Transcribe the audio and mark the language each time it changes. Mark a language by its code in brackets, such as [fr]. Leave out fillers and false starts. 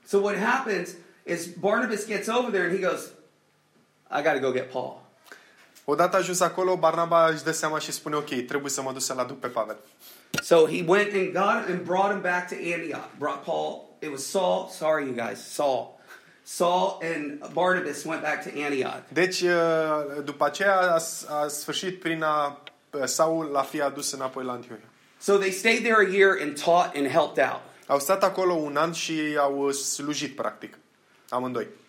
[en] So what happens is Barnabas gets over there and he goes, I got to go get Paul. [ro] Odată ajuns acolo, Barnaba își dă seama și spune, ok, trebuie să mă duc să-l aduc pe Pavel. [en] So he went and got him and brought him back to Antioch. Brought Paul. It was Saul. Sorry, you guys. Saul. Saul and Barnabas went back to Antioch. [ro] Deci, după aceea, a sfârșit prin a Saul l-a fi adus înapoi la Antiohia. [en] So they stayed there a year and taught and helped out. [ro] Au stat acolo un an și au slujit, practic, amândoi.